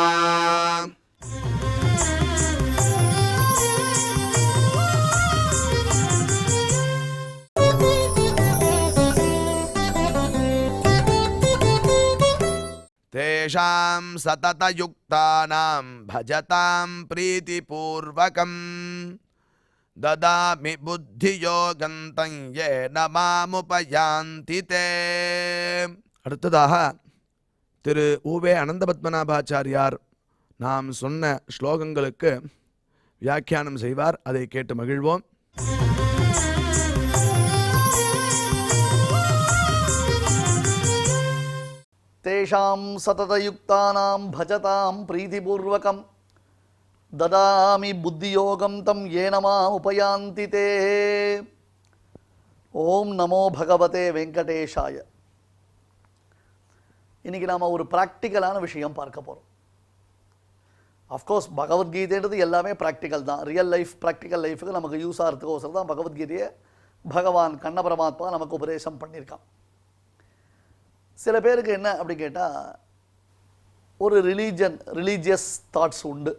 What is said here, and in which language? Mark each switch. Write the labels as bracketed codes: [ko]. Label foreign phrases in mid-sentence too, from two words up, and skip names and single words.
[sa] तेषां सततयुक्तानां भजतां प्रीतिपूर्वकं ददामि बुद्धियोगं तं येन मामुपयान्ति ते। [ta] அடுத்ததாக திரு உவே அனந்தபத்மநாபாச்சாரியார் நாம் சொன்ன ஸ்லோகங்களுக்கு வியாக்கியானம் செய்வார். அதை கேட்டு மகிழ்வோம். [sa] तेषां सततयुक्तानां भजतां प्रीतिपूर्वकं ददामि बुद्धियोगं तं येन मामुपयान्ति ते. ॐ नमो भगवते वेङ्कटेशाय. [ta] இன்றைக்கி நாம் ஒரு ப்ராக்டிக்கலான விஷயம் பார்க்க போகிறோம். [en] of course [ta] பகவத்கீதைன்றது எல்லாமே ப்ராக்டிக்கல் தான். [en] real life practical [ta] லைஃபுக்கு நமக்கு யூஸ் ஆகிறதுக்கோசரம் தான் பகவத்கீதையை பகவான் கண்ண பரமாத்மா நமக்கு உபதேசம் பண்ணியிருக்கான். சில பேருக்கு என்ன அப்படி கேட்டால், ஒரு [en] religious thoughts [ta] உண்டு.